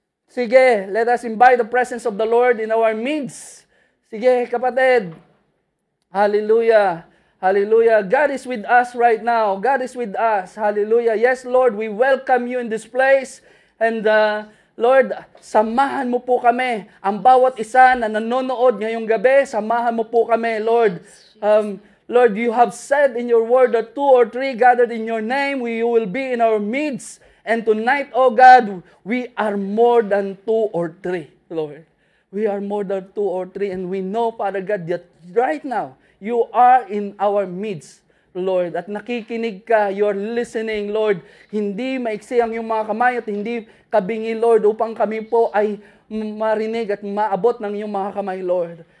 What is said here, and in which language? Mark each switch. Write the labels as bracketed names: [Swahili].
[English] Sige, let us invite the presence of the Lord in our midst. [Filipino] Sige, kapatid. Hallelujah. Hallelujah. [English] God is with us right now. God is with us. Hallelujah. Yes, Lord, we welcome you in this place. [Filipino] And Lord, samahan mo po kami. Ang bawat isa na nanonood ngayong gabi, samahan mo po kami, Lord. [English] Lord, you have said in your word that 2 or 3 gathered in your name, you will be in our midst. And tonight, oh God, we are more than 2 or 3, Lord. We are more than 2 or 3. And we know, Father God, that right now, you are in our midst, Lord. [Filipino] At nakikinig ka, [English] you are listening, [Filipino] Lord. Hindi maiksi ang iyong mga kamay at hindi kabingi, Lord, upang kami po ay marinig at maabot ng iyong mga kamay, Lord.